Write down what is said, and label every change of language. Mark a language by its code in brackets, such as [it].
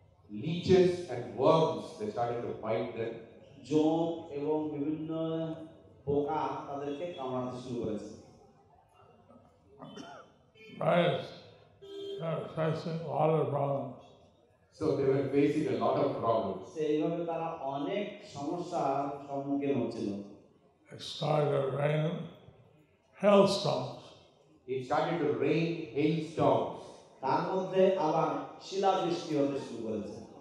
[en] Leeches and worms, they started to bite them. [bn] জোঁক এবং বিভিন্ন পোকা তাদেরকে কামড়াতে শুরু করেছে। [en] Right. They were facing a lot of problems. So they were facing a lot of problems. সেইভাবে তারা অনেক সমস্যার সম্মুখীন হচ্ছিল। It started to rain hailstones. It started to rain hailstones. [bn] তার মধ্যে আবার শিলাবৃষ্টি হতে শুরু করেছে।